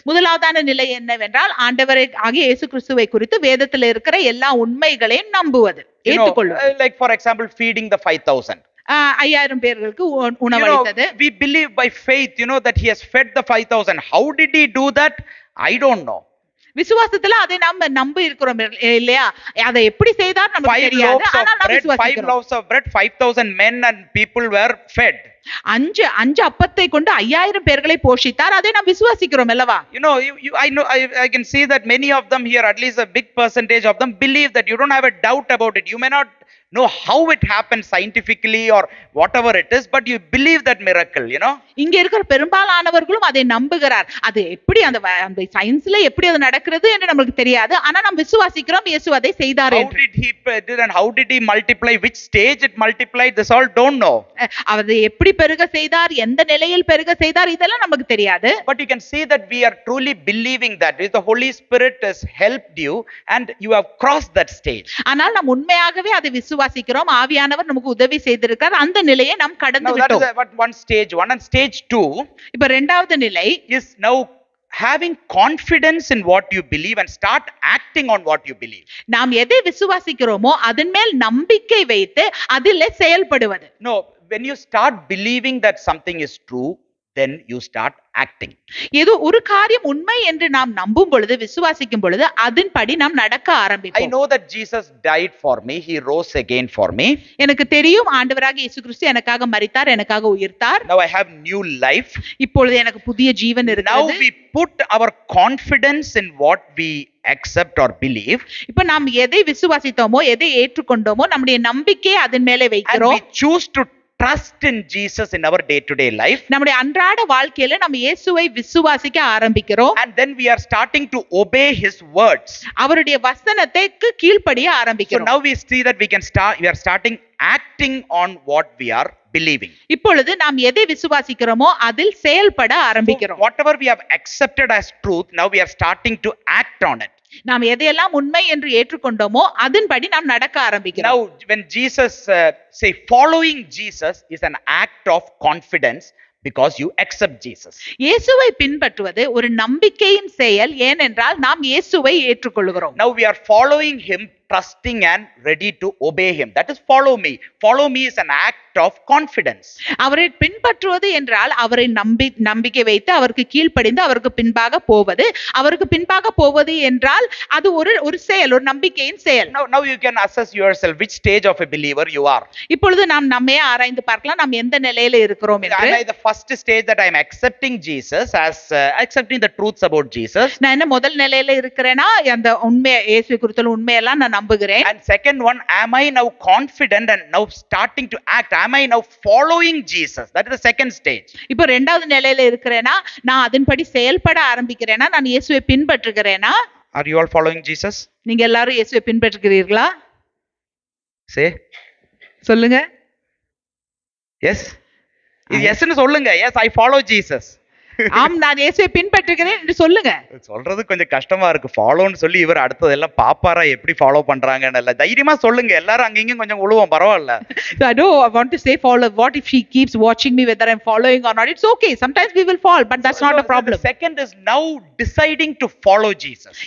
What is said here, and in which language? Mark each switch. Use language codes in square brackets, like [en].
[ta] முதலாவதான நிலை என்னவென்றால் ஆண்டவரை ஆகிய இயேசு கிறிஸ்துவை குறித்து வேதத்தில் இருக்கிற எல்லா உண்மைகளையும் நம்புவது, ஏற்றுக்கொள்வது. [en] Like for example, feeding the 5,000. [ta] 5000 பேர்களுக்கு உணவளித்தது. [en] We believe by faith, that he has fed the 5,000. How did he do that? I don't know. [ta] விசுவாசத்துல அதை நாம நம்பி இருக்கிறோம் இல்லையா? அதை எப்படி செய்தார் நமக்கு தெரியாது, ஆனால் நாம் விசுவாசிக்கிறோம். [en] 5 loaves of bread, 5,000 men and people were fed. [ta] அஞ்சு அப்பத்தை கொண்டு 5000 பேர்களை போஷித்தார். அதை நாம் விசுவாசிக்கிறோம் அல்லவா? [en] I can see that many of them here, at least a big percentage of them, believe that. You don't have a doubt about it. You may not know how it happened scientifically or whatever it is, but you believe that miracle. [ta] இங்க இருக்கிற பெரும்பாலானவர்களும் அதை நம்புகிறார். அது எப்படி அந்த சயின்ஸ்ல எப்படி அது நடக்கிறது என்று நமக்கு தெரியாது, ஆனா நாம் விசுவாசிக்கிறோம் இயேசு அதை செய்தார் என்று. [en] How did he did and how did he multiply? Which stage it multiplied? This all don't know. [ta] அதை எப்படி பெருக செய்தார், எந்த நிலையில் பெருக செய்தார், இதெல்லாம் நமக்கு தெரியாது. [en] But you can see that we are truly believing that if the Holy Spirit has helped you and you have crossed that stage. [ta] ஆனால் நாம் உண்மையாகவே அதை விசுவாசிக்கிறோம், ஆவியானவர் நமக்கு உதவி செய்திருக்கிறார், அந்த நிலையை நாம் கடந்து விட்டோம். [en] That is one stage 1. And stage 2 [ta] இப்ப இரண்டாவது நிலை [en] is now having confidence in what you believe and start acting on what you believe. [ta] நாம் எதை விசுவாசிக்கிறோமோ அதன் மேல் நம்பிக்கை வைத்து அதிலே செயல்படுவது. [en] No, when you start believing that something is true, then you start acting. [ta] ஏதோ ஒரு காரியம் உண்மை என்று நாம் நம்பும் பொழுது, விசுவாசிக்கும் பொழுது அதன்படி நாம் நடக்க ஆரம்பிப்போம். [en] I know that Jesus died for me, he rose again for me. [ta] எனக்கு தெரியும் ஆண்டவராக இயேசு கிறிஸ்து எனக்காக மரித்தார், எனக்காக உயிர்த்தார். [en] Now I have new life. [ta] இப்பொழுது எனக்கு புதிய ஜீவன் இருக்கிறது. [en] Now we put our confidence in what we accept or believe. [ta] இப்ப நாம் எதை விசுவாசித்தோமோ, எதை ஏற்றுக்கொண்டோமோ நம்முடைய நம்பிக்கையை அதன் மேலே வைக்கிறோம். [en] And we choose to trust in Jesus in our day to day life. [ta] நம்முடைய அன்றாட வாழ்க்கையில நம்ம இயேசுவை விசுவாசிக்க ஆரம்பிக்கிறோம். [en] And then we are starting to obey his words. [ta] அவருடைய வசனத்துக்கு கீழ்ப்படிய ஆரம்பிக்கிறோம். [en] So now we see that we are starting acting on what we are believing. [ta] இப்பொழுது நாம் எதை விசுவாசிக்கிறோமோ அதில் செயல்பட ஆரம்பிக்கிறோம். [en] So whatever we have accepted as truth, now we are starting to act on it. [ta] நாம் எதையெல்லாம் உண்மை என்று ஏற்றுக்கொண்டோமோ அதன்படி நாம் நடக்க ஆரம்பிக்கிறோம். [en] Now when Jesus say following Jesus is an act of confidence because you accept Jesus. [ta] இயேசுவை பின்பற்றுவது ஒரு நம்பிக்கையின் செயல், ஏனென்றால் நாம் இயேசுவை ஏற்றுக்கொள்கிறோம். [en] Now we are following him, trusting and ready to obey him. That is follow me. Follow me is an act of confidence. [ta] அவரை பின்பற்றுவது என்றால் அவரை நம்பிக்கை வைத்து அவருக்கு கீழ்ப்படிந்து அவருக்கு பின்பாக போவது. அவருக்கு பின்பாக போவது என்றால் அது ஒரு செயல், ஒரு நம்பிக்கையின் செயல். [en] Now you can assess yourself which stage of a believer you are. [ta] இப்பொழுது நாம் நம்மையே ஆராய்ந்து பார்க்கலாம், நாம் எந்த நிலையில இருக்கிறோம் என்று. [en] Am I the first stage that I am accepting Jesus as accepting the truths about Jesus? [ta] நான் என்ன முதல் நிலையில இருக்கிறேனா, அந்த உண்மை இயேசு குறித்துள்ள உண்மையெல்லாம் நான் நம்புகிறேன். [en] And second one, am I now confident and now starting to act? Am I now following Jesus? That is the second stage. [ta] இப்போ இரண்டாவது நிலையில இருக்கிறேனா, நான் அதன்படி செயல்பட ஆரம்பிக்கிறேனா, நான் இயேசுவை பின்பற்றுகிறேனா? [en] Are you all following Jesus? [ta] நீங்க எல்லாரும் இயேசுவை பின்பற்றுகிறீர்களா? [en] Say [ta] சொல்லுங்க. [en] Yes. [ta] Yes ன்னு சொல்லுங்க. [en] Yes, I follow Jesus. [ta] ஆம், நான் இயேசுவை பின்பற்றுகிறேன் என்று சொல்லுங்க. சொல்றது கொஞ்சம் கஷ்டமா இருக்கு. ஃபாலோன்னு சொல்லி இவர் அடுத்ததெல்லாம் பாப்பாரா எப்படி ஃபாலோ பண்றாங்கன்னு இல்ல. தைரியமா சொல்லுங்க. எல்லாரும் அங்கங்க கொஞ்சம் உழுவோம், பரவாயில்ல. [en] So I want to say follow. What if she keeps watching me whether I'm following or not? It's okay. Sometimes we will fall, but that's not a problem. The second is now deciding to follow Jesus.